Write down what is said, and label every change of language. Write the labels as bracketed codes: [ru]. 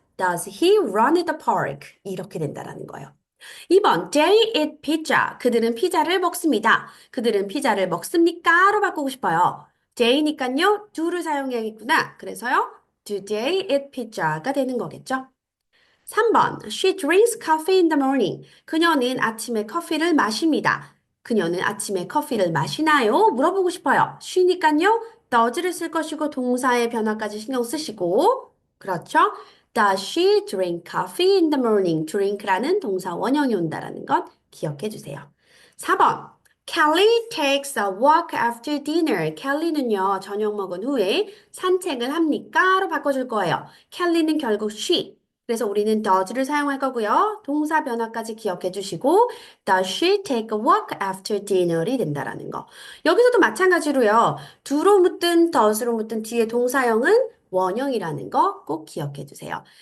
[en] Does he run at the park? [ko] 이렇게 된다라는 거예요. 2번, [en] they eat pizza. [ko] 그들은 피자를 먹습니다. 그들은 피자를 먹습니까?로 바꾸고 싶어요. they니까요, do를 사용해야겠구나. 그래서요, [en] do they eat pizza [ko] 가 되는 거겠죠? 3번, [en] she drinks coffee in the morning. [ko] 그녀는 아침에 커피를 마십니다. 그녀는 아침에 커피를 마시나요? 물어보고 싶어요. she니까요, does를 쓸 것이고 동사의 변화까지 신경 쓰시고, 그렇죠? [en] Does she drink coffee in the morning? [ko] drink라는 동사 원형이 온다라는 것 기억해 주세요. 4번, [en] Kelly takes a walk after dinner. [ko] 켈리는요, 저녁 먹은 후에 산책을 합니까? 로 바꿔줄 거예요. 켈리는 결국 she. 그래서 우리는 does를 사용할 거고요. 동사 변화까지 기억해 주시고 [en] does she take a walk after dinner [ko] 이 된다라는 거. 여기서도 마찬가지로요. do로 묻든 does로 묻든 뒤에 동사형은 원형이라는 거 꼭 기억해 주세요.